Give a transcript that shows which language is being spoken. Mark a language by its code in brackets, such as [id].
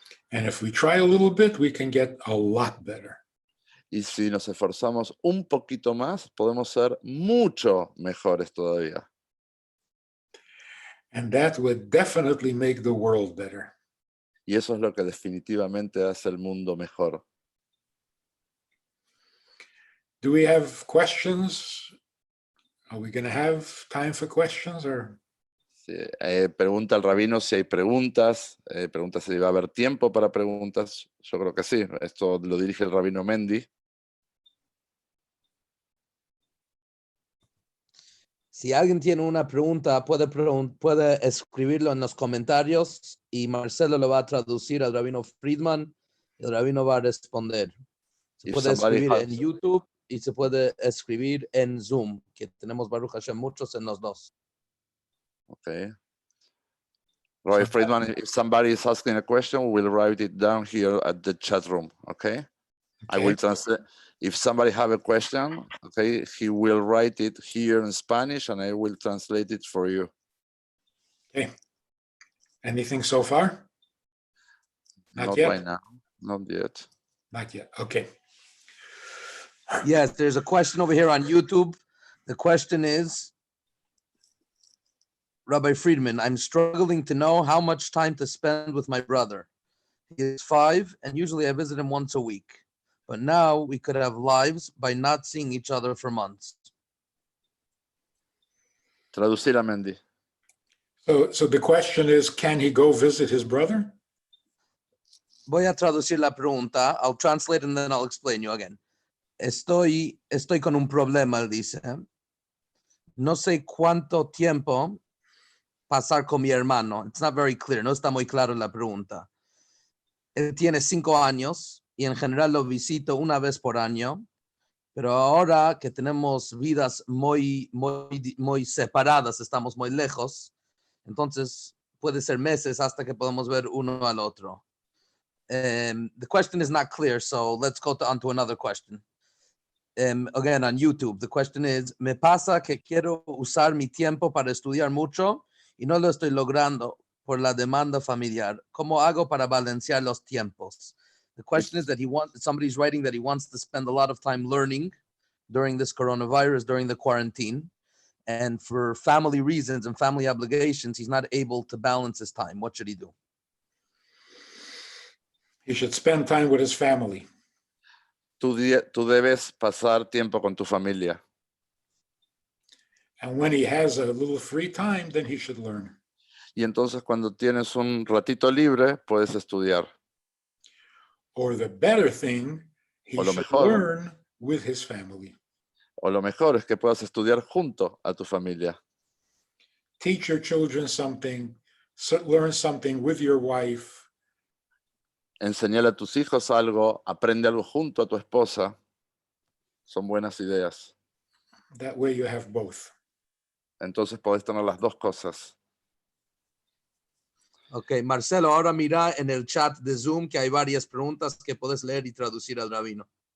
[en] And if we try a little bit, we can get a lot better. [es] Y si nos esforzamos un poquito más, podemos ser mucho mejores todavía. [en] And that would definitely make the world better. [es] Y eso es lo que definitivamente hace el mundo mejor. [en] Do we have questions? Are we going to have time for questions or? [es] Sí, pregunta el rabino si hay preguntas, pregunta si va a haber tiempo para preguntas. Yo creo que sí, esto lo dirige el rabino Mendy. Si alguien tiene una pregunta, puede escribirlo en los comentarios y Marcelo lo va a traducir al rabino Friedman y el rabino va a responder. Se [en] If [es] puede [en] somebody [es] escribir [en] has- [es] en YouTube y se puede escribir en Zoom, que tenemos Baruch Hashem muchos en los dos. [en] Okay. Rabbi Friedman, if somebody is asking a question, we'll write it down here at the chat room, okay? I will translate. If somebody have a question, okay, he will write it here in Spanish and I will translate it for you. Okay. Anything so far? Not Not yet? right now, not yet. Not yet. Okay. Yes, there's a question over here on YouTube. The question is, Rabbi Friedman, I'm struggling to know how much time to spend with my brother. He is 5, and usually I visit him once a week. But now we could have lives by not seeing each other for months. [es] Traducir a Mendy. [en] So the question is, can he go visit his brother? [es] Voy a traducir la pregunta. [en] I'll translate and then I'll explain you again. [es] Estoy con un problema, él dice. No sé cuánto tiempo pasar con mi hermano. [en] It's not very clear. [es] No está muy claro la pregunta. Él tiene 5 años y en general lo visito una vez por año. Pero ahora que tenemos vidas muy separadas, estamos muy lejos, entonces puede ser meses hasta que podamos ver uno al otro. [en] The question is not clear, so let's go on to another question. Again, on YouTube, the question is, [es] me pasa que quiero usar mi tiempo para estudiar mucho y no lo estoy logrando por la demanda familiar. ¿Cómo hago para balancear los tiempos? [en] The question is that somebody's writing that he wants to spend a lot of time learning during this coronavirus, during the quarantine. And for family reasons and family obligations, he's not able to balance his time. What should he do? He should spend time with his family. [es] Tú debes pasar tiempo con tu familia. [en] And when he has a little free time, then he should learn. [es] Y entonces cuando tienes un ratito libre, puedes estudiar. [en] Or the better thing, he [es] O lo [en] should [es] mejor. [en] learn with his family. [es] O lo mejor es que puedas estudiar junto a tu familia. [en] Teach your children something, learn something with your wife. [es] Enseñarle a tus hijos algo, aprende algo junto a tu esposa. Son buenas ideas. [en] That way you have both. [es] Entonces podés tener las dos cosas. Ok, Marcelo, ahora mira en el chat de Zoom que hay varias preguntas que puedes leer y traducir al rabino.